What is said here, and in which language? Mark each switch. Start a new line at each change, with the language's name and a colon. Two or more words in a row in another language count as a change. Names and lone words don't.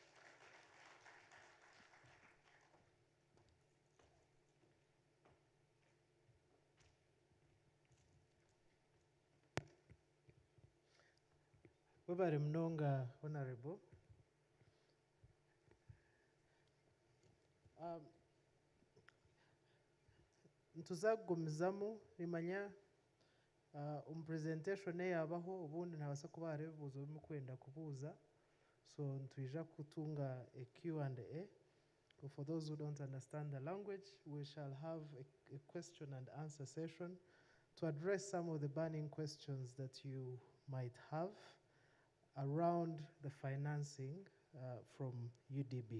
Nyankole: Webare mnonga honorable. Ntuzagumizamu rimanya presentation yabaho ubundi ntabasa kuba hari bibuzo bimwe kwenda kubuza, so ntwija kutunga
English: a Q&A. For those who don't understand the language, we shall have a question and answer session to address some of the burning questions that you might have around the financing from UDB.